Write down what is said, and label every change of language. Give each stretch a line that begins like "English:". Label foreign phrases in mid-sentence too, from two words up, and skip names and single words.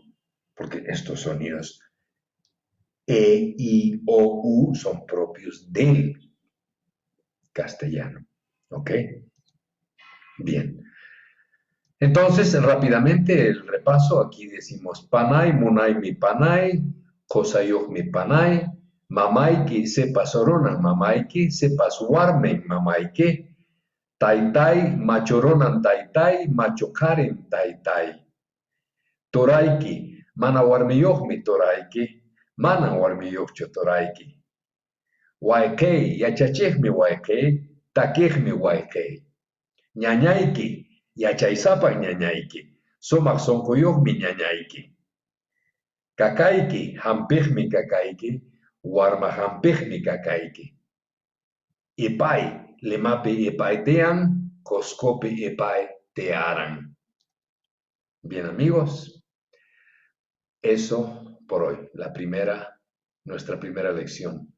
Spanish: Porque estos sonidos E, I, O, U son propios del castellano. ¿Ok? Bien. Entonces, rápidamente el repaso. Aquí decimos
Quechua: panay, munay mi panay, kosayoh mi panay, mamayki sepas oronan mamayki, sepas warmen mamayki, taitai, machoronan taitai, machokaren taitai. Toraiki, mana warmiyoh mi toraiki, mana warmiyoh toraiki. Waikei, yachachejmi waikei, takejmi waikei. Ñañayki, yachaysapa ñañayki, somaq sonquyuqmi ñañayki. Kakayki, hampijmi kakayki, warma hampijmi kakayki. Ipay, limapi ipay tean, coscopi ipay tearan.
Spanish: Bien amigos, eso por hoy, nuestra primera lección.